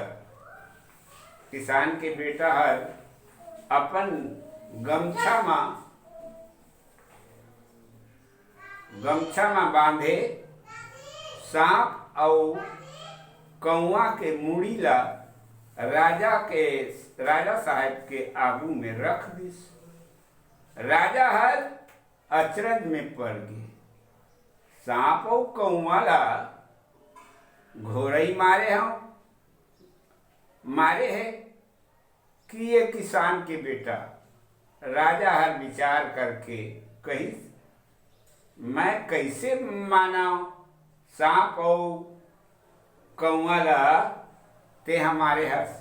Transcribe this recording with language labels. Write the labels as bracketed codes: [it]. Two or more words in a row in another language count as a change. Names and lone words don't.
[hne] किसान के बेटा हर अपन गमछा में बांधे सांप और कौआ के मुड़ी ला राजा साहब के आगू में रख दिस। राजा हर अचरज में पड़ गए। सांप और कौआ ला घोरई मारे है कि ये किसान के बेटा। राजा हर विचार करके कही, मैं कैसे मानाऊं सांप और कौआ ला ते हमारे हस।